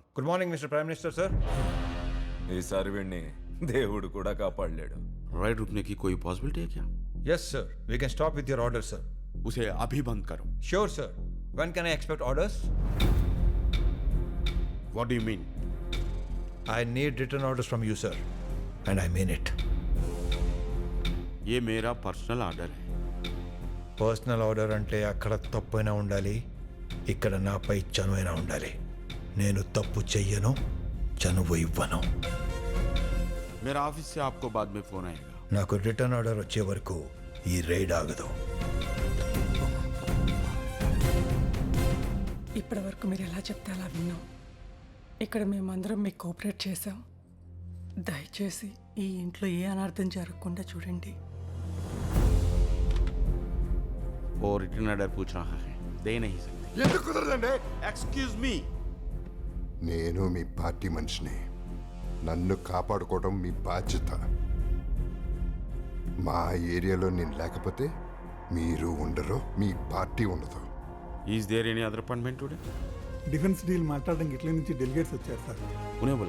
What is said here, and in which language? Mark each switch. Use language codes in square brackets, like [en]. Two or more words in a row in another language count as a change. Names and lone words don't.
[en] Good morning Mister Prime Minister sir. [te] ఈసారి వీడిని దేవుడు కూడా కాపాడలేడు. [hi] राइड रुकने की कोई पॉसिबिलिटी है क्या? [en] Yes sir, We can stop with your order sir. [hi] उसे अभी बंद करो. [en] Sure sir. When can I expect orders? What do you mean? I need written orders from you, sir. And I mean it. [hi] ये मेरा [en] personal order [hi] है. [en] personal order [te] అంటే అక్కడ తప్పైనా ఉండాలి, ఇక్కడ నాపై చనువైనా ఉండాలి. నేను తప్పు చెయ్యను, చనువు ఇవ్వను. [hi] मेरा ऑफिस से आपको बाद में फोन आएगा. [te] నాకు [en] return order [te] వచ్చే వరకు ఈ రైడ్ ఆగదు. ఇప్పటి వరకు మీరు ఎలా చెప్తే అలా విన్నాం. ఇక్కడ మేమందరం మీకు కోఆపరేట్ చేసాం. దయచేసి ఈ ఇంట్లో ఏ అనర్థం జరగకుండా చూడండి. [hi] वो [en] return order [hi] पूछ रहा है, दे नहीं सकते. [te] ఎందుకు కుదరదండి? [en] Excuse me. [te] నేను మీ పార్టీ మనిషిని. నన్ను కాపాడుకోవడం మీ బాధ్యత. మా ఏరియాలో నేను లేకపోతే మీరు ఉండరు, మీ పార్టీ ఉండదు. [en] Is there any other appointment today? defence deal [te] మాట్లాడడానికి ఇట్లా నుంచి డెలిగేట్స్ వచ్చారు సార్. [hi] उन्हें बोला.